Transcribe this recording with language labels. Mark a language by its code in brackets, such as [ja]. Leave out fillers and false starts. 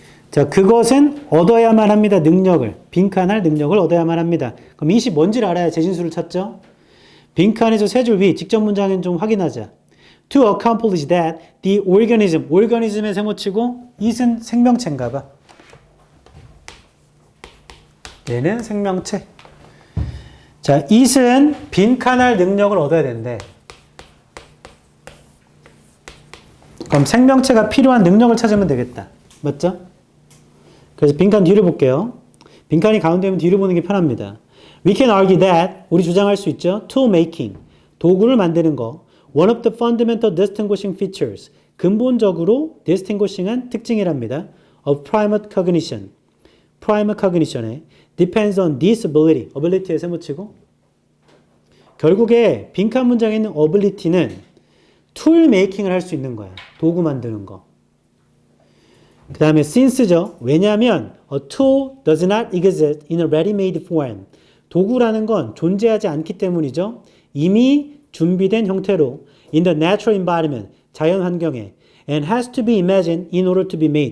[ko] 자, 그것은 얻어야만 합니다. 능력을. 빈칸할 능력을 얻어야만 합니다. 그럼 이시 뭔지를 알아야 재진수를 찾죠? 빈칸에서 세 줄 위, 직접 문장은 좀 확인하자. [en] To accomplish that, the organism. [ko] organism에 세모치고, it은 생명체인가 봐. 얘는 생명체. 자, it은 빈칸할 능력을 얻어야 된대. 그럼 생명체가 필요한 능력을 찾으면 되겠다. 맞죠? 그래서 빈칸 뒤를 볼게요. 빈칸이 가운데면 뒤를 보는 게 편합니다. [en] We can argue that, [ko] 우리 주장할 수 있죠. tool making, 도구를 만드는 거. [en] One of the fundamental distinguishing features, [ko] 근본적으로 distinguishing한 특징이랍니다. [en] of primate cognition, primate cognition에 depends on this ability, [ko] ability에 세모치고. 결국에 빈칸 문장에 있는 ability는 tool making을 할 수 있는 거야. 도구 만드는 거. 그 다음에 since죠. 왜냐하면 [en] a tool does not exist in a ready-made form. [ko] 도구라는 건 존재하지 않기 때문이죠. 이미 준비된 형태로 [en] in the natural environment, [ko] 자연 환경에 [en] and has to be imagined in order to be made.